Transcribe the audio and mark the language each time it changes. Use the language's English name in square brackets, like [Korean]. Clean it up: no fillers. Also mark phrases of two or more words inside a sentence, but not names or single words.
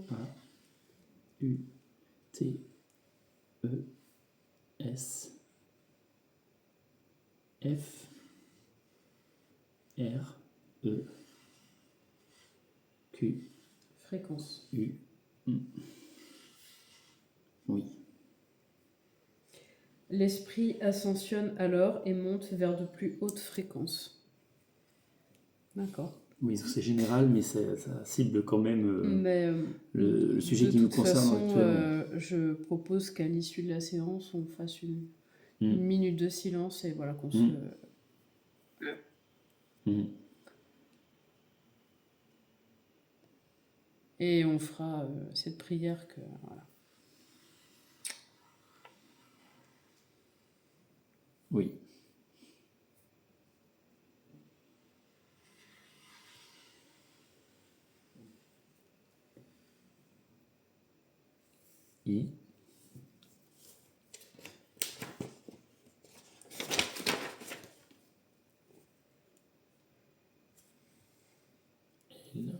[French] A, U, T, E, S, F, R, E, Q, fréquence. U. Oui. L'esprit ascensionne alors et monte vers de plus hautes fréquences. D'accord. Oui, c'est général, mais ça cible quand même Mais le sujet de qui nous toute concerne façon, actuellement. je propose qu'à l'issue de la séance, on fasse une Mm. minute de silence et voilà qu'on Mm. se... Mm. Et on fera cette prière que voilà. Oui. I. L.